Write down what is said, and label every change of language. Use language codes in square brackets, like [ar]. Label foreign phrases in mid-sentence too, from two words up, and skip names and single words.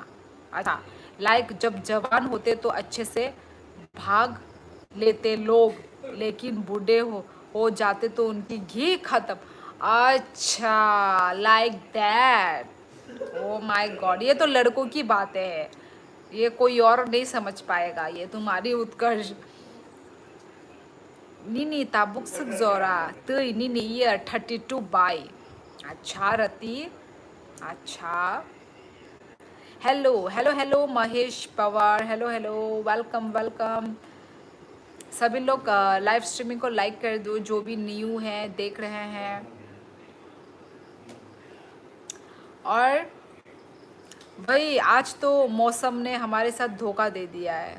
[hi] अच्छा, लाइक जब जवान होते तो अच्छे से भाग लेते लोग, लेकिन बूढ़े हो जाते तो उनकी घी खत्म। अच्छा, [en] like that. Oh my God, [hi] ये तो लड़कों की बातें है, ये कोई और नहीं समझ पाएगा। ये तुम्हारी उत्कर्ष। [trp] Nini tabuk suk zora tui nini year 32 bai. [hi] अच्छा रति, अच्छा। हेलो हेलो हेलो महेश पवार, हेलो हेलो, [en] welcome welcome. [hi] सभी लोग [en] live streaming [hi] को लाइक कर दो, जो भी न्यू है देख रहे हैं। और भाई आज तो मौसम ने हमारे साथ धोखा दे दिया है।